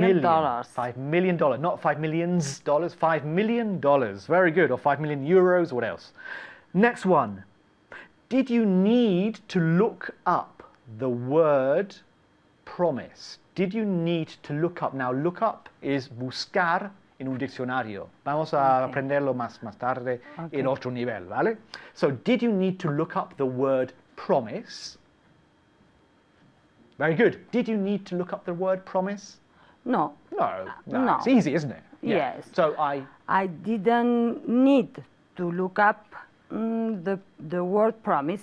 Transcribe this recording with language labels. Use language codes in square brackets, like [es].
[en] Million. $5 million, not 5 millions dollars, $5 million. Very good. Or 5 million euros, what else? Next one. Did you need to look up the word promise? Did you need to look up? Now, look up is [es] buscar en un diccionario. Vamos a aprenderlo más tarde en otro nivel, ¿vale? [en] So, did you need to look up the word promise? Very good. Did you need to look up the word promise? No, No, no. It's easy, isn't it? Yeah. Yes. So I didn't need to look up the word promise.